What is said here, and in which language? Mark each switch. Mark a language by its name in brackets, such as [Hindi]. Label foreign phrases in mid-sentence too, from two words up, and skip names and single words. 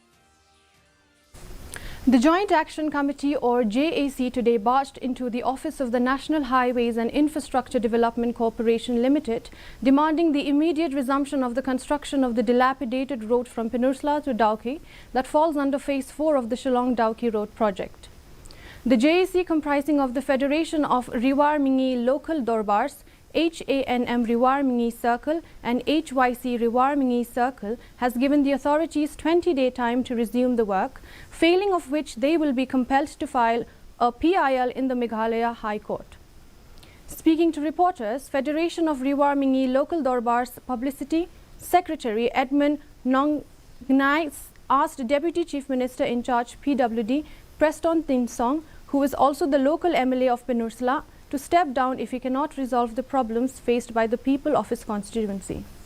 [English] The Joint Action Committee or JAC today barged into the office of the National Highways and Infrastructure Development Corporation Limited, demanding the immediate resumption of the construction of the dilapidated road from Peninsula to Dauki that falls under Phase 4 of the Shillong-Dauki Road project. The JAC, comprising of the Federation of Riwar Mingi Local Dorbars, HANM Riwar Mingi Circle and HYC Riwar Mingi Circle, has given the authorities 20-day time to resume the work, failing of which they will be compelled to file a PIL in the Meghalaya High Court. Speaking to reporters, Federation of Riwar Mingi Local Dorbars Publicity Secretary Edmund Nongnai asked Deputy Chief Minister in charge PWD Preston Tinsong, who is also the local MLA of Peninsula, to step down if he cannot resolve the problems faced by the people of his constituency.